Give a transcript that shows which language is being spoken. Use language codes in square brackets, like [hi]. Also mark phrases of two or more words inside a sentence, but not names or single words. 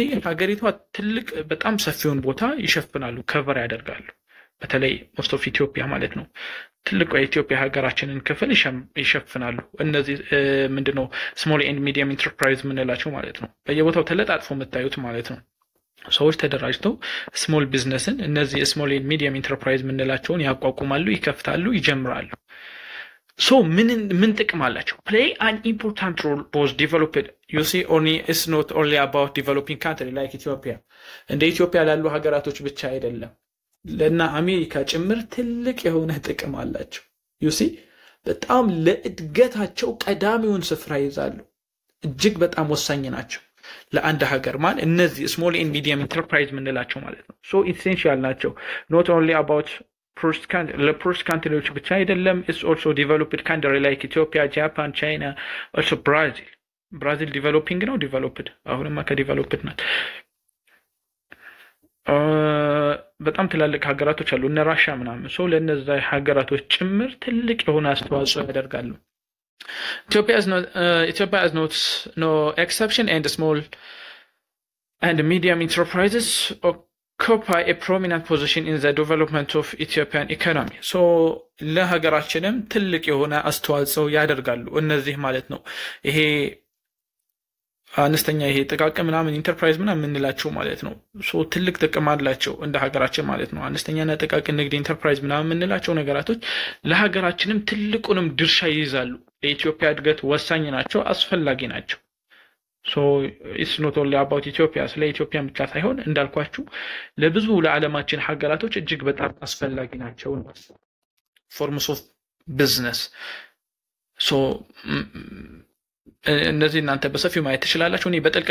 [am] ሀገሪቷ ትልቅ በጣም ሰፊውን ቦታ ይሸፍናሉ፣ ከቨር ያደርጋሉ። በተለይ [en] most of Ethiopia [am] ማለት ነው ትልቁ የኢትዮጵያ ሀገራችንን ክፍል ይሸፍናሉ። እነዚህ ምንድነው [en] small and medium enterprise [am] ምንላቸው ማለት ነው። በየቦታው ተለጣጥፎ መታዩት ማለት ነው። ሰዎች ተደራጅተው [en] small business [am] እነዚህ [en] small and medium enterprise [am] ምንላቸውን ያቋቁማሉ፣ ይከፍታሉ፣ ይጀምራሉ። ሶ ምን ጥቅም አላቸው? [en] play an important role both developed you see only it's not only about developing country like Ethiopia [am] እንደ ኢትዮጵያ ላሉ ሀገራቶች ብቻ አይደለም፣ ለና አሜሪካ ጭምር ትልቅ የሆነ ጥቅም አላቸው። [en] you see [am] በጣም ለእድገታቸው ቀዳሚውን ስፍራ ይዛሉ። እጅግ በጣም ወሳኝ ናቸው ለአንድ ሀገር ማን እነዚህ [en] small and medium enterprise [am] ምንላቸው ማለት ነው [en] so essential [am] ናቸው [en] not only about [am] ለፖርስ ካንትሪዎች ብቻ አይደለም [en] it's also developed country like Ethiopia Japan China also Brazil developing [am] ነው ዲቨሎፕድ አሁንማ ከዲቨሎፕድ ናት በጣም ትላልቅ ሀገራቶች አሉ እነ ራሻ ምናምን ሶ ለነዛ ሀገራቶች ጭምር ትልቅ የሆነ አስተዋጽኦ ያደርጋሉ [en] Ethiopia is no exception, and small and medium enterprises occupy a prominent position in the development of Ethiopian economy. [am] So ለሀገራችንም ትልቅ የሆነ አስተዋጽኦ ያደርጋሉ እነዚህ ማለት ነው ይሄ አነስተኛ ይሄ ጥቃቅን ምናምን ኢንተርፕራይዝ ምናምን እንላቸው ማለት ነው ሶ ትልቅ ጥቅም አላቸው እንደ ሀገራችን ማለት ነው አነስተኛና ጥቃቅን ንግድ ኢንተርፕራይዝ ምናምን እንላቸው ነገራቶች ለሀገራችንም ትልቁንም ድርሻ ይይዛሉ ለኢትዮጵያ እድገት ወሳኝ ናቸው አስፈላጊ ናቸው [en] so it's not only about Ethiopia [am] ስለ ኢትዮጵያ ብቻ ሳይሆን እንዳልኳችሁ ለብዙ ለዓለማችን ሀገራቶች እጅግ በጣም አስፈላጊ ናቸው [en] forms of business so [am] እነዚህ እናንተ በሰፊው ማየት ትችላላችሁ እኔ በጥልቀት